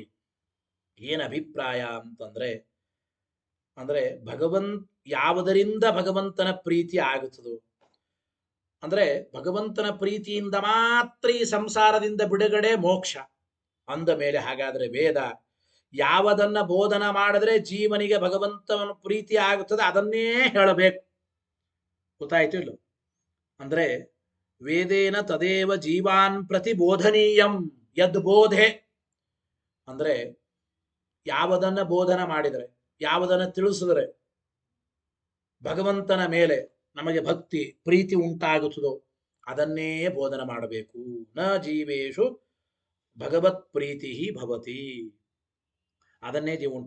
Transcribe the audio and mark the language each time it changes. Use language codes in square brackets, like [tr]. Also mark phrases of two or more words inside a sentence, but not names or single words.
[kn] ಏನ್ ಅಭಿಪ್ರಾಯ ಅಂತಂದ್ರೆ, ಅಂದ್ರೆ ಯಾವುದರಿಂದ ಭಗವಂತನ ಪ್ರೀತಿ ಆಗುತ್ತದೋ, ಅಂದ್ರೆ ಭಗವಂತನ ಪ್ರೀತಿಯಿಂದ ಮಾತ್ರ ಈ ಸಂಸಾರದಿಂದ ಬಿಡುಗಡೆ ಮೋಕ್ಷ ಅಂದ ಮೇಲೆ, ಹಾಗಾದ್ರೆ ವೇದ ಯಾವುದನ್ನ ಬೋಧನ ಮಾಡಿದ್ರೆ ಜೀವನಿಗೆ ಭಗವಂತನ ಪ್ರೀತಿ ಆಗುತ್ತದೆ ಅದನ್ನೇ ಹೇಳಬೇಕು. ಗೊತ್ತಾಯ್ತು ಇಲ್ಲ? ಅಂದ್ರೆ [sa] ವೇದೇನ ತದೇವ ಜೀವಾನ್ ಪ್ರತಿಬೋಧನೀಯಂ ಯದ್ ಬೋಧೆ, [kn] ಅಂದ್ರೆ ಯಾವುದನ್ನ ಬೋಧನ ಮಾಡಿದರೆ, ಯಾವುದನ್ನ ತಿಳಿಸಿದರೆ ಭಗವಂತನ ಮೇಲೆ ನಮಗೆ ಭಕ್ತಿ ಪ್ರೀತಿ ಉಂಟಾಗುತ್ತದೋ ಅದನ್ನೇ ಬೋಧನ ಮಾಡಬೇಕು. [sa] ನ ಜೀವೇಶು ಭಗವತ್ ಪ್ರೀತಿ ಭವತಿ, [kn] ಅದನ್ನೇ ಜೀವ ಉಂಟು.